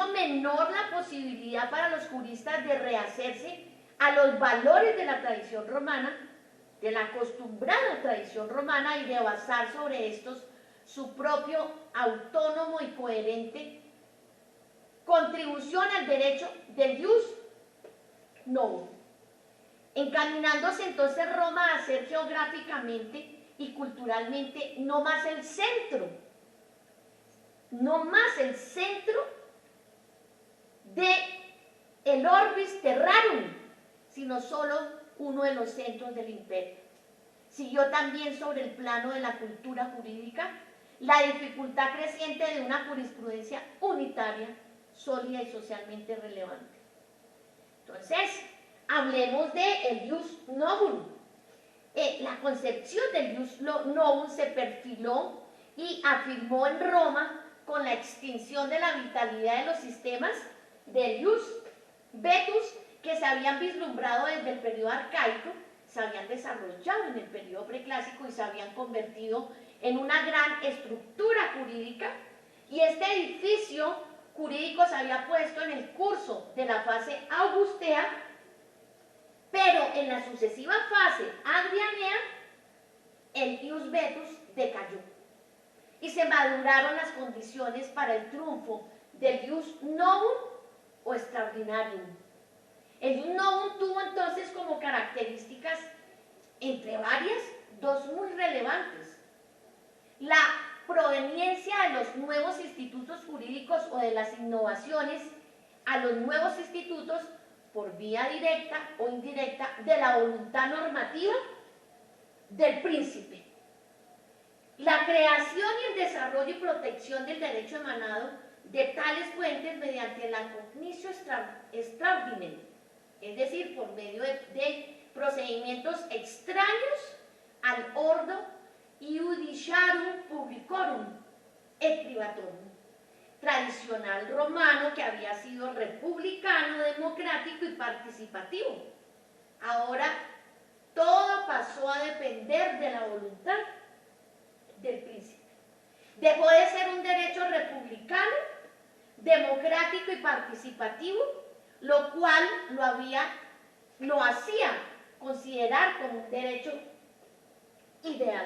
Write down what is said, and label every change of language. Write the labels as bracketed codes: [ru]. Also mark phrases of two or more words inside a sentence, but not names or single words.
[es] menor la posibilidad para los juristas de rehacerse a los valores de la tradición romana, de la acostumbrada tradición romana, y de basar sobre estos su propio autónomo y coherente contribución al derecho del [la] ius novum, [es] encaminándose entonces Roma a ser geográficamente y culturalmente no más el centro de el [la] orbis terrarum, [es] sino solo uno de los centros del imperio. Siguió también sobre el plano de la cultura jurídica la dificultad creciente de una jurisprudencia unitaria, sólida y socialmente relevante. Entonces, hablemos del [la] ius novum. [es] La concepción del [la] ius novum [es] se perfiló y afirmó en Roma con la extinción de la vitalidad de los sistemas del [la] ius vetus [es] que se habían vislumbrado desde el periodo arcaico, se habían desarrollado en el periodo preclásico y se habían convertido en una gran estructura jurídica, y este edificio jurídico se había puesto en el curso de la fase augustea, pero en la sucesiva fase adrianea el [la] ius vetus [es] decayó y se maduraron las condiciones para el triunfo del [la] ius novum [es] o extraordinarium. El [la] ius novum [es] tuvo entonces como características, entre varias, dos muy relevantes: la proveniencia de los nuevos institutos jurídicos o de las innovaciones a los nuevos institutos por vía directa o indirecta de la voluntad normativa del príncipe, la creación y el desarrollo y protección del derecho emanado de tales fuentes mediante la [la] cognitio extraordinem, [es] es decir, por medio de procedimientos extraños al [la] ordo iudiciarum publicorum et privatorum, [es] tradicional romano que había sido republicano, democrático y participativo. Ahora todo pasó a depender de la voluntad del príncipe. Dejó de ser un derecho republicano, democrático y participativo, lo cual lo hacía considerar como un derecho ideal.